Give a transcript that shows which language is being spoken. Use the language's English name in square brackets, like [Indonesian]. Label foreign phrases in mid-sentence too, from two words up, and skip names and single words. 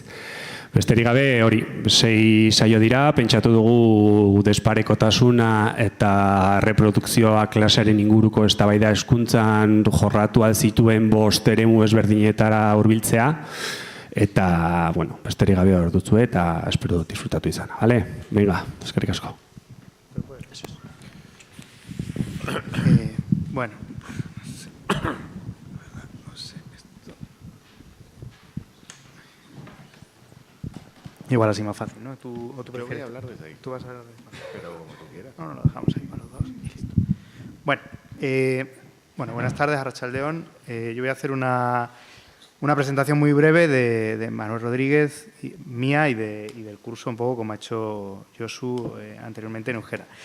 [Basque] Besterik gabe, hori, 6 saio dira, pentsatu dugu desparekotasuna eta reprodukzioa klasearen inguruko eztabaida hezkuntzan jorratu zituen 5 eremu ezberdinetara hurbiltzea, eta, bueno, besterik gabe hor dutzu eta espero dut disfrutatu izana, bale? Venga, eskerrik asko. [Spanish] Bueno. Igual así más fácil, ¿no? ¿Tú voy a hablar desde ahí. Tú vas a hablar desde ahí. Pero como tú quieras. No, lo dejamos ahí para los dos y listo. Bueno, buenas tardes, arratsaldeon. Yo voy a hacer una presentación muy breve de Manuel Rodríguez, mía y del curso un poco como ha hecho Josu anteriormente en euskera.